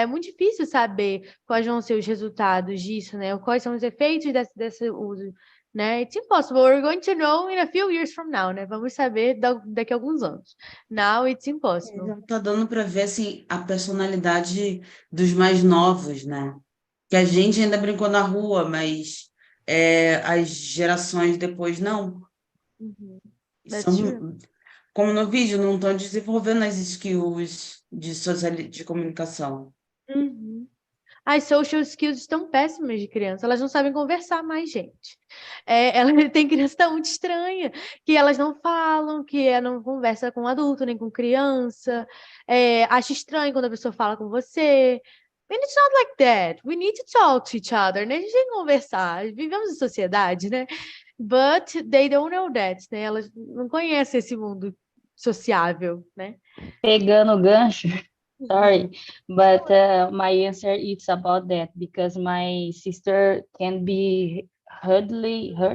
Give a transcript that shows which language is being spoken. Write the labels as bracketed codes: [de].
[pt] É muito difícil saber quais vão ser os resultados disso, né? Quais são os efeitos desse uso, né? [en] It's impossible. We're going to know in a few years from now, né? [pt] Vamos saber daqui a alguns anos. [en] Now it's impossible. [pt] Já tá dando para ver assim a personalidade dos mais novos, né? Que a gente ainda brincou na rua, mas as gerações depois não. São, como no vídeo, não estão desenvolvendo as skills de comunicação. As social skills estão péssimas de criança, elas não sabem conversar mais, gente. Tem criança tão muito estranha, que elas não falam, que não conversa com adulto, nem com criança, acha estranho quando a pessoa fala com você. [en] And it's not like that. We need to talk to each other, né? [pt] A gente tem que conversar, vivemos em sociedade, né? [en] But they don't know that, né? [pt] Elas não conhecem esse mundo sociável, né? Pegando o gancho, [en] sorry, but my answer is about that because my sister can be hardly